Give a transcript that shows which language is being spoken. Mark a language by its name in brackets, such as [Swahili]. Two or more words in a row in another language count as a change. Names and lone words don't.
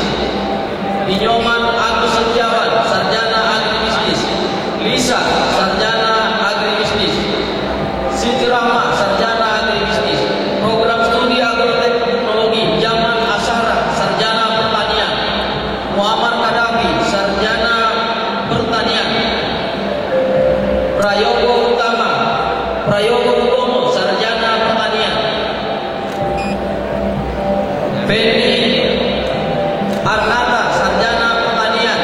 [Indonesian] Inyoman Agus Setiawan, sarjana agribisnis. Lisa, sarjana agribisnis. Siti Rahma, sarjana agribisnis. Program studi agroteknologi Zaman Asyara, sarjana pertanian. Muhammad Kadafi, sarjana pertanian. Prayogo Utomo, sarjana pertanian. Penny Arnata, sarjana pertanian.